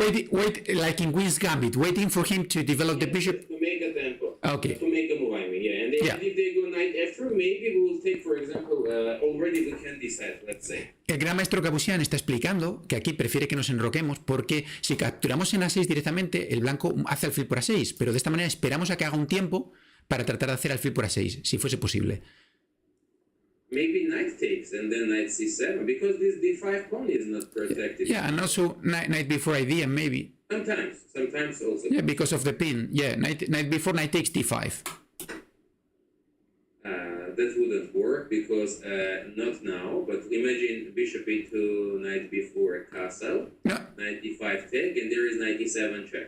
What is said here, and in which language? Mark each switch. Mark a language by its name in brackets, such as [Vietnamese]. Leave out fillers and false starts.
[English] wait, like in Queen's Gambit, waiting for him to develop the bishop. To make a tempo. Okay. To make a move, I mean, yeah. And if they go knight f3, maybe we will take, for example, already we can decide, let's say. [Spanish] El gran maestro Gabuzyan está explicando que aquí prefiere que nos enroquemos porque si capturamos en a6 directamente, el blanco hace alfil por a6, pero de esta manera esperamos a que haga un tiempo para tratar de hacer alfil por a6, si fuese posible. [English] Maybe knight takes and then knight c7 because this d5 pawn is not protected. Yeah, and also knight before idea maybe. Sometimes also. Yeah, because of the pin. Yeah, knight before knight takes d5. That wouldn't work because not now. But imagine bishop e2, knight b4 castle, knight d5 take, and there is knight e7 check.